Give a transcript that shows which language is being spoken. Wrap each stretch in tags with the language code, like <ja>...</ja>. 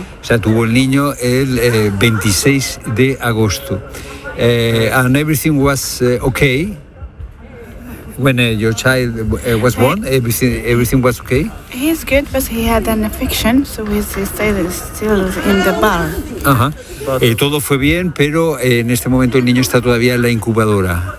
<es>O sea, tuvo el niño el 26 de agosto.</es> <en>And everything was okay when your child was born. Everything was okay. He's good, but he had an infection, so his child is still in the bar. Ajá.</en> <es>Todo fue bien, pero en este momento el niño está todavía en la incubadora.</es>